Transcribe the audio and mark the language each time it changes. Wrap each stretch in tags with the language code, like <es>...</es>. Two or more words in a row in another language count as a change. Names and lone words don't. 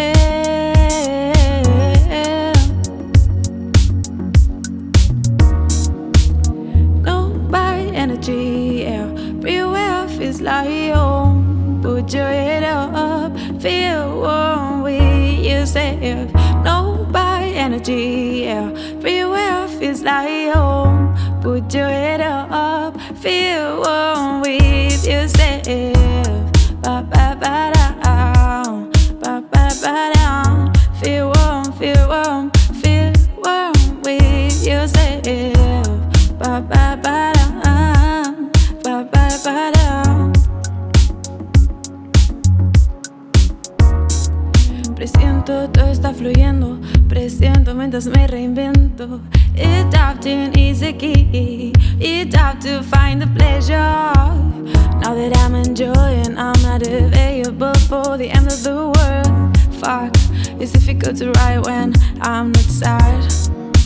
<en>Energy, everywhere feels like home. Put your head up, feel warm with yourself. No by energy, everywhere feels like home. Put your head up, feel warm with yourself. Ba ba ba down, ba ba ba down. Feel warm, feel warm, feel warm with yourself. Ba ba ba down.</en> <es>Presiento, todo está fluyendo. Presiento mientras me reinvento.</es> <en>It's time to ease the key. It's time to find the pleasure. Now that I'm enjoying, I'm not available for the end of the world. Fuck, it's difficult to write when I'm not sad.</en>